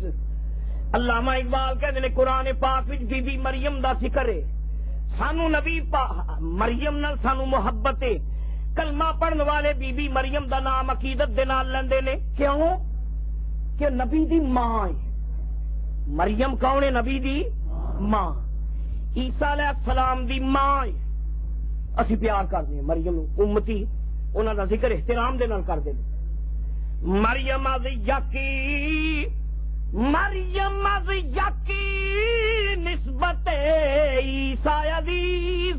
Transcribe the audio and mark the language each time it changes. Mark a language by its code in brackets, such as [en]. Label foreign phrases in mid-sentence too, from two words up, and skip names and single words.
[pa] علامہ اقبال کہتے ہیں قرآن پاک وچ بی بی مریم دا ذکر ہے. سانو نبی مریم نال سانو محبت ہے. کلمہ پڑھن والے بی بی مریم دا نام عقیدت دے نال لیندے نے. کیوں؟ کہ نبی دی ماں ہے. مریم کون ہے؟ نبی دی ماں. عیسیٰ علیہ السلام دی ماں ہے. اسی [ur] پیار کرتے ہیں [pa] مریم امتی، انہوں کا ذکر احترام دے نال کرتے ہیں. [fa] مریم از یکی نسبت عیسیٰ عزیز.